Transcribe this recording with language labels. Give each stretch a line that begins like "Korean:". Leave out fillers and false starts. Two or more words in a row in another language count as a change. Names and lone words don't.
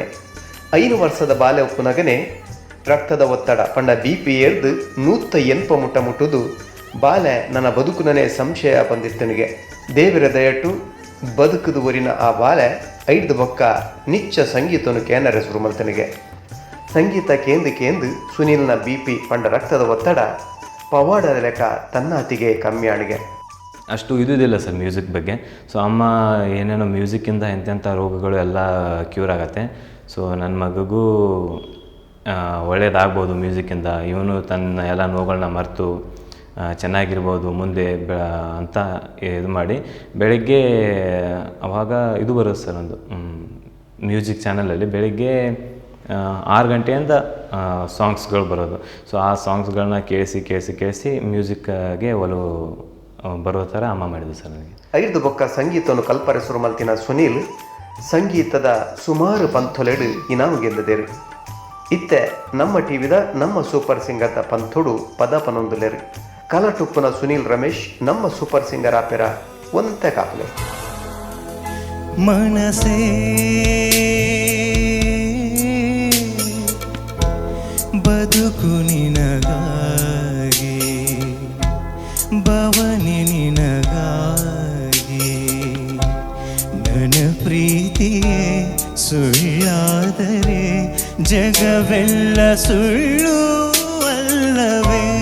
Tulu: 5 ವರ್ಷದ ಬಾಲ್ಯ ಉಪ್ಪುನಗನೆ ರಕ್ತದ ಒತ್ತಡ ಪಂಡ BP ಏರ್ದು 180 ಮುಟ್ಟ ಮುಟ್ಟುದು ಬಾಲೆ ನನ್ನ ಬದುಕುನನೇ ಸಂಶಯ ಬಂದಿತ್ತನಿಗೆ. ದೇವರ ದಯಟು ಬದುಕುದು ಊರಿನ ಆ ಬಾಲೆ 5 ಬೊಕ್ಕ ನಿಚ್ಚ ಸಂಗೀತನು ಕೇನರೆ ಸುರುಮಲ್ತನಿಗೆ. ಸಂಗೀತ ಕೇಂದು ಸುನೀಲ್ನ BP ಪಂಡ ರಕ್ತದ ಒತ್ತಡ ಪವಾಡದ ಲೆಕ್ಕ ತನ್ನಾತಿಗೆ ಕಮ್ಮಿ ಆಣಿಗೆ.
Kannada: ಅಷ್ಟು ಇದುದಿಲ್ಲ ಸರ್ ಮ್ಯೂಸಿಕ್ ಬಗ್ಗೆ. ಸೊ ಅಮ್ಮ ಏನೇನೋ ಮ್ಯೂಸಿಕ್ಕಿಂದ ಎಂತೆಂಥ ರೋಗಗಳು ಎಲ್ಲ ಕ್ಯೂರ್ ಆಗತ್ತೆ. ಸೊ ನನ್ನ ಮಗುಗೂ ಒಳ್ಳೇದಾಗ್ಬೋದು ಮ್ಯೂಸಿಕ್ಕಿಂದ. ಇವನು ತನ್ನ ಎಲ್ಲ ನೋವುಗಳನ್ನ ಮರೆತು ಚೆನ್ನಾಗಿರ್ಬೋದು ಮುಂದೆ ಅಂತ ಇದು ಮಾಡಿ ಬೆಳಗ್ಗೆ ಅವಾಗ ಇದು ಬರುತ್ತೆ ಸರ್ ಒಂದು ಮ್ಯೂಸಿಕ್ ಚಾನಲಲ್ಲಿ ಬೆಳಗ್ಗೆ 6 ಗಂಟೆಯಿಂದ ಸಾಂಗ್ಸ್ಗಳು ಬರೋದು. ಸೊ ಆ ಸಾಂಗ್ಸ್ಗಳನ್ನ ಕೇಳಿಸಿ ಮ್ಯೂಸಿಕ್ಗೆ ಒಲವು ಬರೋ ಥರ ಅಮ್ಮ ಮಾಡಿದ್ದು ಸರ್ ನನಗೆ.
Tulu: 5 ಬೊಕ್ಕ ಸಂಗೀತವನ್ನು ಕಲ್ಪರೆ ಸುರುಮಲ್ತಿನ ಸುನೀಲ್ ಸಂಗೀತದ ಸುಮಾರು ಪಂಥೊಲೆಡು ಇನಾಮು ಗೆದ್ದದೇರು. ಇತ್ತೆ ನಮ್ಮ ಟಿವಿದ ನಮ್ಮ ಸೂಪರ್ ಸಿಂಗರ್ದ ಪಂಥೊಡು ಪದ ಪನೊಂದುಲೆರು. ಕಲಟುಪ್ಪುನ ಸುನೀಲ್ ರಮೇಶ್ ನಮ್ಮ ಸೂಪರ್ ಸಿಂಗರ್ ಆಪೆರ ಒಂತೆ ಕಾಪಲೆ.
Kannada: ಮನಸೇ ಬದುಕು ನಿನಗಾಗಿ, ಬವನೆ ನಿನಗಾಗಿ, ನನ್ನ ಪ್ರೀತಿಯೇ ಸುಳ್ಳಾದರೆ ಜಗವೆಲ್ಲ ಸುಳ್ಳು ಅಲ್ಲವೇ.